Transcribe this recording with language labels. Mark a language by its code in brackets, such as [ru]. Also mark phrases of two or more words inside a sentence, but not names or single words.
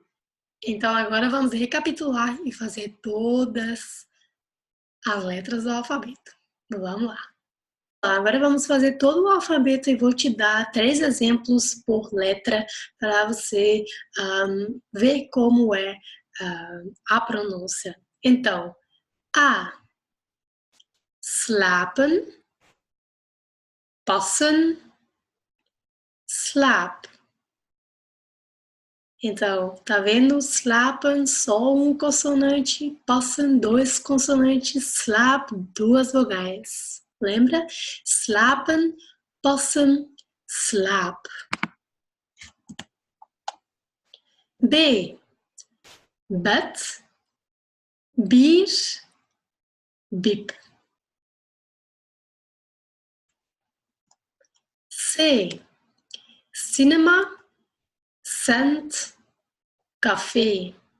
[pt] Então agora vamos recapitular e fazer todas as letras do alfabeto. Vamos lá. Agora vamos fazer todo o alfabeto e vou te dar 3 exemplos por letra para você ver como é a pronúncia. Então, A, [nl] slapen, passen, slap. [pt] Então, tá vendo? Slapen, só um consonante, passen, 2 consonantes, slap, 2 vogais. Lembra? [nl] Slapen, passen, slap. B, bed, bier, bip. C, cinema, cent, café.